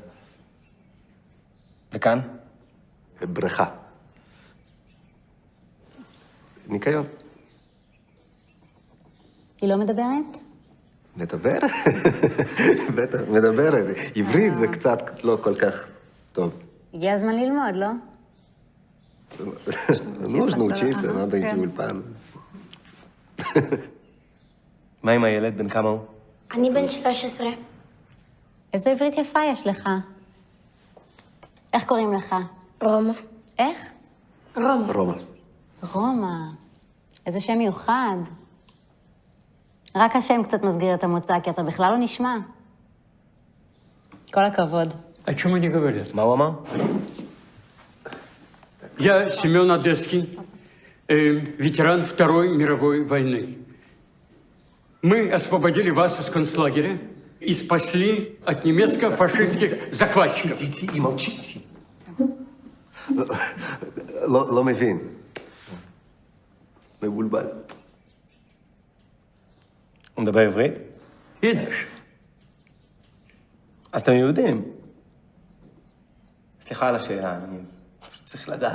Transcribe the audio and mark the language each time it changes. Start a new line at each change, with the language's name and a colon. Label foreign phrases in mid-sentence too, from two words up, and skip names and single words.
Hebrew: וכאן? בריכה. ניקיון. היא לא מדברת? מדברת? בטח, מדברת. עברית זה קצת לא כל כך טוב. הגיע הזמן ללמוד, לא?
Russian: нужно учиться, надо идти אולפן.
Hebrew: מה עם הילד? בן כמה הוא? אני בן 13. איזו עברית יפה יש לך. איך קוראים לך? רומא. איך? רומא. רומא. רומא. איזה שם מיוחד. רק השם קצת מסגיר את המוצא, כי אתה בכלל לא נשמע. כל הכבוד.
Russian: О чем они говорят?
Hebrew: מה הוא אמר?
Russian: Я Семен Одесский, ветеран Второй мировой войны. Мы освободили вас из концлагеря и спасли от немецко-фашистских захватчиков. Идите и молчите.
Hebrew: לא מבין. מבולבל. הוא מדבר עברית? יידיש. אז אתם יהודים. סליחה על השאלה, אני פשוט צריך לדעת.